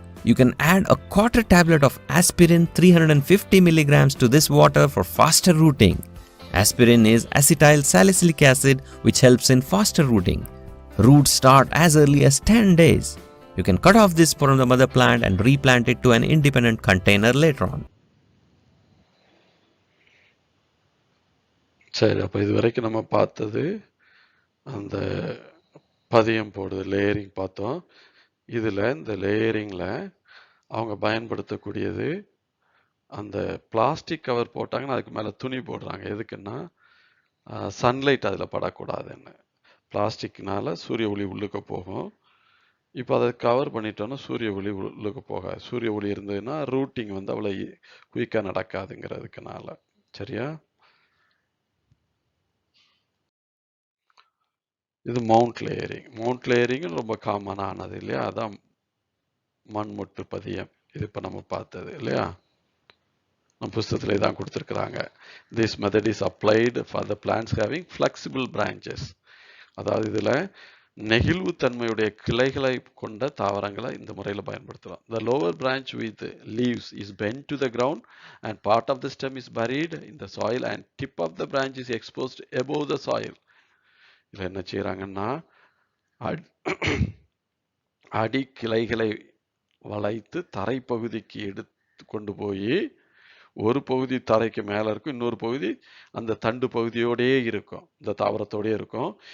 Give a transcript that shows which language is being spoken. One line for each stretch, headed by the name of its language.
English: You can add a quarter tablet of aspirin 350 mg to this water for faster rooting. Aspirin is acetyl salicylic acid which helps in faster rooting. Roots start as early as 10 days. You can cut off this from the mother plant and replant it to an independent container later on.
Tamil: சரி, அப்போ இது வரைக்கும் நம்ம பார்த்தது அந்த பதியம் போடுறது layering பார்த்தோம். இதில் இந்த லேயரிங்கில் அவங்க பயன்படுத்தக்கூடியது அந்த பிளாஸ்டிக் கவர் போட்டாங்கன்னா அதுக்கு மேலே துணி போடுறாங்க. எதுக்குன்னா சன்லைட் அதில் படக்கூடாதுன்னு. பிளாஸ்டிக்னால சூரிய ஒளி உள்ளுக்க போகும். இப்போ அதை கவர் பண்ணிட்டோன்னா சூரிய ஒளி உள்ளுக்க போகாது. சூரிய ஒளி இருந்ததுன்னா ரூட்டிங் வந்து அவ்வளோ குயிக்காக நடக்காதுங்கிறதுக்குனால. சரியா? இது மவுண்ட் லேயரிங். மவுண்ட் லேயரிங் ரொம்ப காமனானது இல்லையா? அதான் மண்முட்டு பதியம். இது இப்போ நம்ம பார்த்தது இல்லையா? நம்ம புஸ்தகத்தில் இதான் கொடுத்துருக்குறாங்க.
English: This method is applied for the plants having flexible branches.
Tamil: அதாவது இதில் நெகிழ்வுத்தன்மையுடைய கிளைகளை கொண்ட தாவரங்களை இந்த முறையில் பயன்படுத்தலாம்.
English: The lower branch with leaves is bent to the ground and part of the stem is buried in the soil and tip of the branch is exposed above the soil.
Tamil: இதில் என்ன செய்கிறாங்கன்னா அடி கிளைகளை வளைத்து தரைப்பகுதிக்கு எடுத்து கொண்டு போய் ஒரு பகுதி தரைக்கு மேலே இருக்கும், இன்னொரு பகுதி அந்த தண்டு பகுதியோடயே இருக்கும், இந்த தாவரத்தோடயே இருக்கும்.